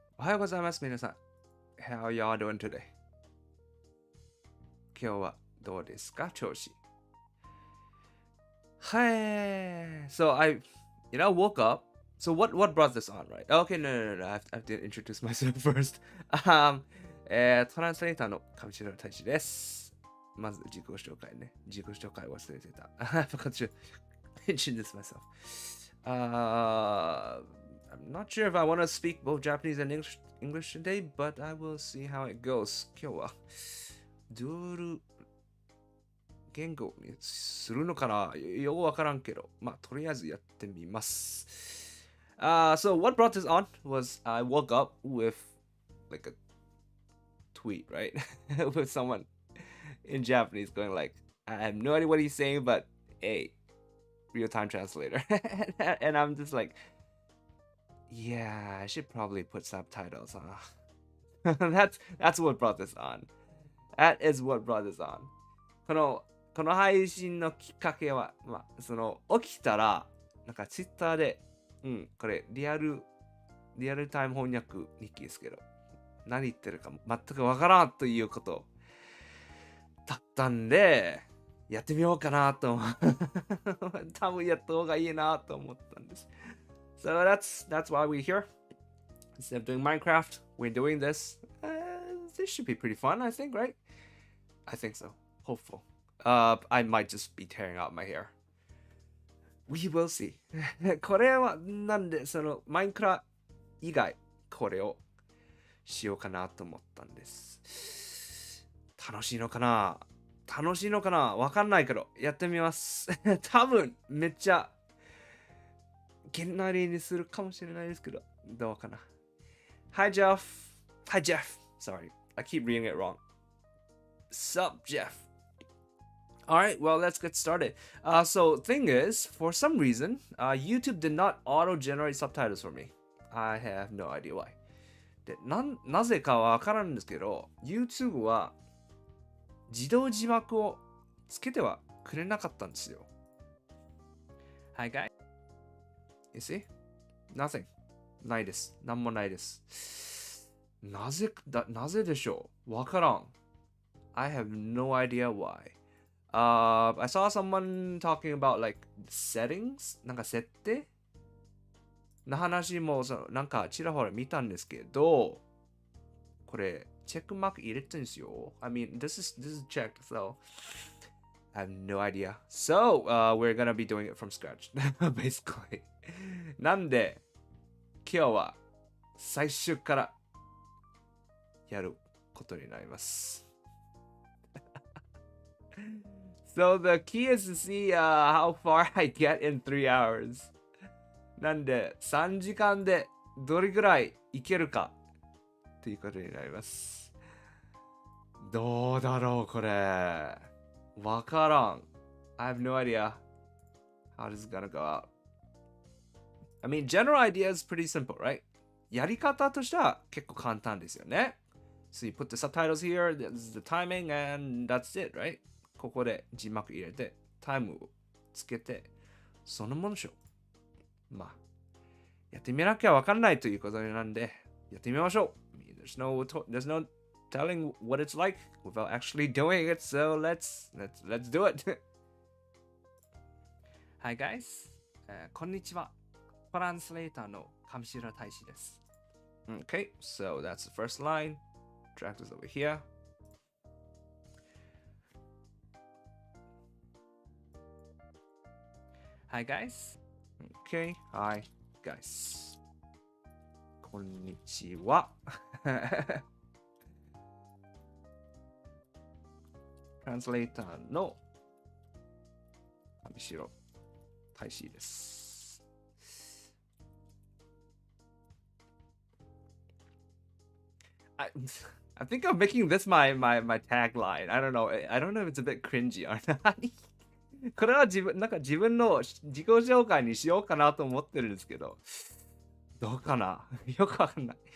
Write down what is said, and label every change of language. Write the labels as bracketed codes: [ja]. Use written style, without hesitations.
[ja] おはようございます、皆さん。 [en] How y'all doing today? [ja] 今日はどうですか、調子。 [en] はい。So woke up. So what brought this on, right? Okay, no. I have to introduce myself first. [ja] トランスレーターの上白太一です。まず自己紹介ね。自己紹介忘れてた。 [en] I forgot to introduce myself. I'm not sure if I want to speak both Japanese and English today, but I will see how it goes. [ja] 今日はドゥール言語にするのかなよくわからんけど、まあ、とりあえずやってみます。 [en] So what brought this on was I woke up with like a tweet, right? with someone in Japanese going like, I have no idea what he's saying, but hey, real-time translator. and I'm just like, yeah, I should probably put subtitles, huh? that's what brought this on. That is what brought this on. [ja] この配信のきっかけは、まあ、起きたら、なんかツイッターで、これリアルタイム翻訳日記ですけど、何言ってるか全くわからんということだったんで、やってみようかなと多分やった方がいいなと思ったんです。 [en] So that's why we're here. Instead of doing Minecraft, we're doing this. This should be pretty fun, I think, right? I think so. Hopeful. I might just be tearing out my hair. We will see. [ja] これはなんでマインクラ以外これをしようかなと思ったんです。楽しいのかなわかんないけどやってみます。多分めっちゃげんなりにするかもしれないですけどどうかな。 [en] Hi Jeff. Sorry, I keep reading it wrong. Sup Jeff.Alright, well, let's get started. So, thing is, for some reason, YouTube did not auto-generate subtitles for me. I have no idea why. [ja] で、なぜかわからんんですけど、YouTube は自動字幕をつけてはくれなかったんですよ。 [en] Hi, guys. You see? Nothing. [ja] ないです。なんもないです。なぜでしょうわからん。 [en] I have no idea why.I saw someone talking about like settings [ja] なんか設定の話もなんかちらほら見たんですけどこれチェックマーク入れてるんですよ [en] I mean this is checked so I have no idea so we're gonna be doing it from scratch basically [ja] なんで今日は最初からやることになります [en] So the key is to see how far I get in 3 hours. [ja] なんで3時間でどれぐらいいけるかっていうことになります。どうだろうこれ。わからん。 [en] I have no idea how this is gonna go out. I mean, general idea is pretty simple, right? [ja] やり方としては結構簡単ですよね。 [en] So you put the subtitles here, this is the timing, and that's it, right? [ja] ここで字幕入れてタイムをつけてそのものでしょまあやってみなきゃわかんないということなんでやってみましょう [en] there's no telling what it's like without actually doing it so let's do it Hi guys、 [ja] こんにちはトランスレーターの上白太一です [en] Okay, so that's the first line drag this over here Hi guys. Okay. Hi guys. [ja] こんにちは。トランスレーターの上白太一です。 [en] I think I'm making this my tagline. I don't know. I don't know if it's a bit cringy or not. [ja] これはなんか自分の自己紹介にしようかなと思ってるんですけど、どうかなよくわかんない。